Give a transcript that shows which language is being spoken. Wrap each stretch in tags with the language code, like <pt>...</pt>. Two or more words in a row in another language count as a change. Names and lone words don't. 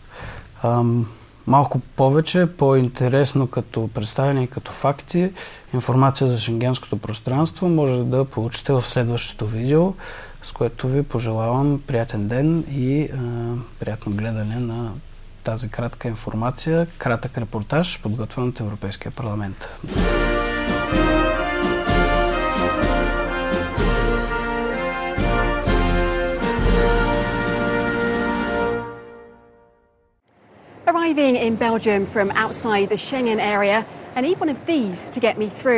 <bg>Малко повече, по-интересно като представяне и като факти, информация за шенгенското пространство може да получите в следващото видео, с което ви пожелавам приятен ден и приятно гледане на тази кратка информация, кратък репортаж, подготвен от Европейския парламент.</bg> <en>Arriving in Belgium from outside the Schengen area, I need one of these to get me through.</en>